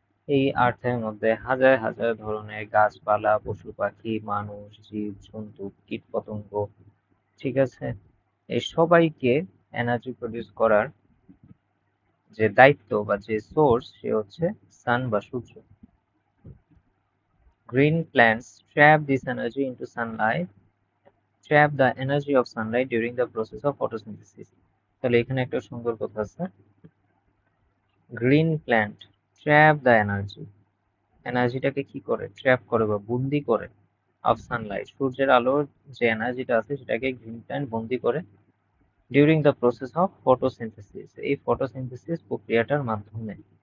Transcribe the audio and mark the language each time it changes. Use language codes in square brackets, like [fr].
[bn] এই আর্থের মধ্যে হাজার হাজার ধরনের গাছপালা, পশু পাখি, মানুষ, জীব জন্তু, কীট পতঙ্গ, ঠিক আছে, এই সবাইকে এনার্জি প্রডিউস করার যে দায়িত্ব বা যে সোর্স সে হচ্ছে সান বা সূর্য। [en] Green plants trap this energy into sunlight, trap the energy of sunlight during the process of photosynthesis. [bn] তাহলে এখানে একটা সুন্দর কথা আছে, [en] green plant trap the energy, [bn] এনার্জিটাকে কি করে? ট্র্যাপ করে বা বন্দি করে, অফ সানলাইট, সূর্যের আলোর যে এনার্জিটা আছে সেটাকে গ্রিন প্ল্যান্ট বন্দি করে [en] during the process of photosynthesis, [bn] এই ফটোসিনথেসিস প্রক্রিয়াটার মাধ্যমে।